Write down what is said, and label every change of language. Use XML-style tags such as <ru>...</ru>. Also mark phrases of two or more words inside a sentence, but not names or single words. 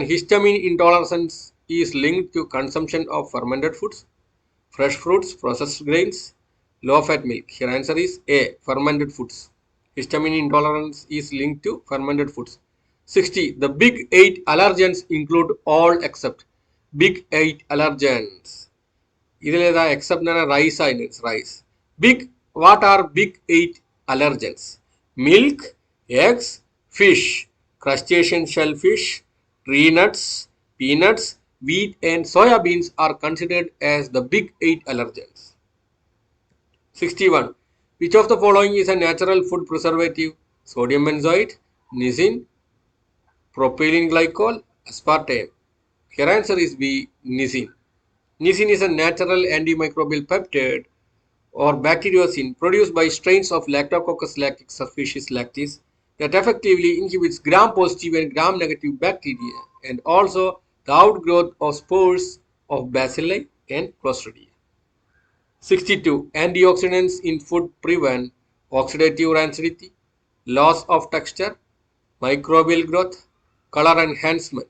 <en>Histamine intolerance is linked to consumption of fermented foods, fresh fruits, processed grains, low-fat milk. Your answer is A, fermented foods. Histamine intolerance is linked to fermented foods. 60. The big 8 allergens include all except. Big 8 allergens.</en> <ml>ഇതിലേതാ except എന്ന് പറഞ്ഞാൽ rice ആണ്.</ml> <en>Rice. What are big 8 allergens? Milk, eggs, fish, crustacean shellfish, tree nuts, peanuts, wheat and soya beans are considered as the big 8 allergens. 61. Which of the following is a natural food preservative? Sodium benzoate, nisin, propylene glycol, aspartame. Your answer is B, nisin. Nisin is a natural antimicrobial peptide or bacteriocin produced by strains of Lactococcus lactis subspecies lactis that effectively inhibits gram-positive and gram-negative bacteria and also the outgrowth of spores of bacilli and clostridia. 62. Antioxidants in food prevent oxidative rancidity, loss of texture, microbial growth, color enhancement.</en>